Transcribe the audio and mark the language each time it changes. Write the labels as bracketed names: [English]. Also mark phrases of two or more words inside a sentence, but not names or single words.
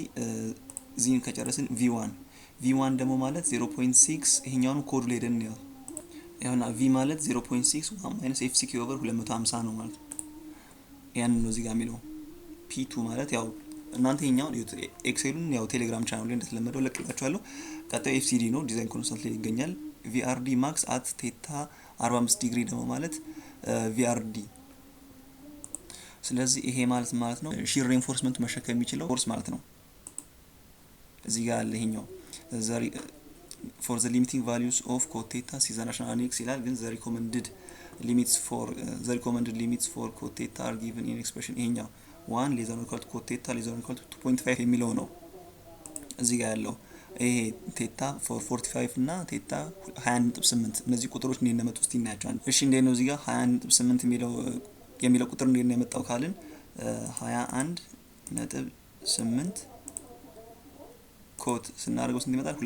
[Amharic] ዚህን ከጨረስን V1 ደግሞ ማለት 0.6 ይሄኛውን ኮድ ላይ ሄደን ነው ያውና V ማለት 0.6 1 FCK ኦቨር 250 ነው ማለት ነው። ያን ነው እዚህ ጋር የሚለው። P2 ማለት ያው እናንተ ይሄኛው ኤክሴሉን ያው [English] Telegram channel [Amharic] ላይ እንደተለመደው ለቅላችኋለሁ። ቀጣዩ FCD ነው፣ [English] design consult [Amharic] ላይ ይገኛል። [English] VRD max at theta 45 degree [Amharic] ደግሞ ማለት VRD። ስለዚህ ይሄ ማለት ነው [English] shear reinforcement [Amharic] መሸከም የሚችለው ፎርስ ማለት ነው። እዚህ ጋር ያለ ይሄኛው [English] for the limiting values of cot theta see the national annex [Amharic] ይላል። ግን [English] the recommended limits for cot theta are given in expression [Amharic] ይሄኛው [English] 1 less than or equal to cot theta less than or equal to 2.5 [Amharic] የሚለው ነው እዚህ ጋር ያለው። ይሄ ቴታ 45 እና ቴታ 20.8 እነዚህ ቁጥሮች እንዴት እንደመጡ እስቲ እናያቸዋለን። እሺ እንዴት ነው እዚህ ጋር 20.8 የሚለው ቁጥር እንዴት ነው የመጣው ካልን 21.8 ኮት ስናደርገው ስንት ይመጣል?